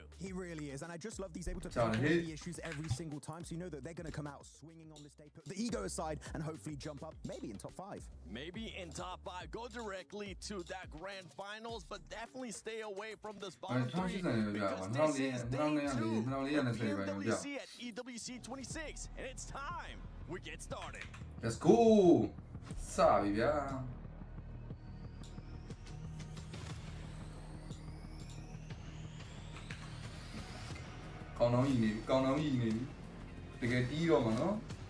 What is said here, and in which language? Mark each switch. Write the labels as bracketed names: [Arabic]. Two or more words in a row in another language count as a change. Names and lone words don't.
[English] He really is, and I just love he's able to take all the issues every single time, so you know that they're going to come out swinging on this day, put the ego aside, and hopefully jump up, maybe in top 5. Maybe in top 5, go directly to that grand finals, but definitely stay away from this bottom 3 because this is day 2 PMWC at EWC 26, and it's time we get started. Let's go. [Burmese] စပြီဗျာ ကောင်းတော့ကြီးနေပြီတကယ်တီးတော့မှာနော်